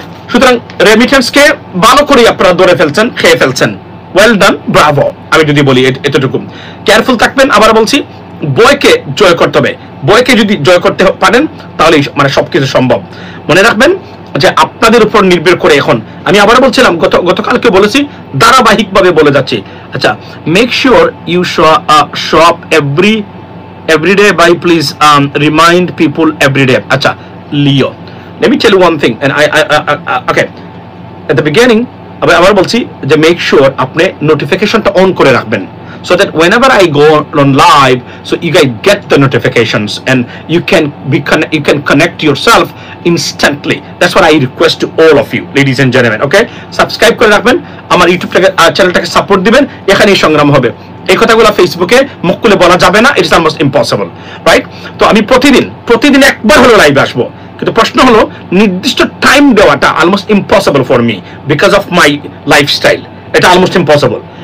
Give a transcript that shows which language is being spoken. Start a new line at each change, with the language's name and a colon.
Bangla: সুতরাং রেমিটেন্সকে ভালো করে আপনারা ধরে ফেলছেন, খেয়ে ফেলছেন।
English: Well done, bravo.
Bangla: আমি যদি বলি এতটুকু, কেয়ারফুল থাকবেন। আবার বলছি, বয়কে জয় করতে হবে। বয়কে যদি জয় করতে পারেন, তাহলে মানে সবকিছু সম্ভব। মনে রাখবেন যে আপনাদের উপর নির্ভর করে এখন, আমি আবার বলছিলাম, গতকালকে বলেছি, ধারাবাহিকভাবে বলে যাচ্ছি।
English: আচ্ছা, make sure you show up every day by please remind people every day. Acha, Leo, let me tell you one thing, and I okay, at the beginning
Bangla: আবার বলছি যে মেক শিওর আপনি নোটিফিকেশনটা অন করে রাখবেন,
English: so that whenever I go on live, so you guys get the notifications and you can connect yourself instantly. That's what I request to all of you, ladies and gentlemen.
Bangla: Okay, subscribe করে রাখবেন, আমার YouTube চ্যানেলটাকে support দিবেন। এখানেই সংগ্রাম হবে। এই কথাগুলো ফেসবুকে মুখ খুলে বলা যাবে না,
English: It's almost impossible, right?
Bangla: তো আমি প্রতিদিন একবার হলো লাইভে আসবো, কিন্তু প্রশ্ন হলো নির্দিষ্ট টাইম দেওয়াটা
English: Almost impossible for me because of my lifestyle.
Bangla: এটা অলমোস্ট ইম্পসিবল।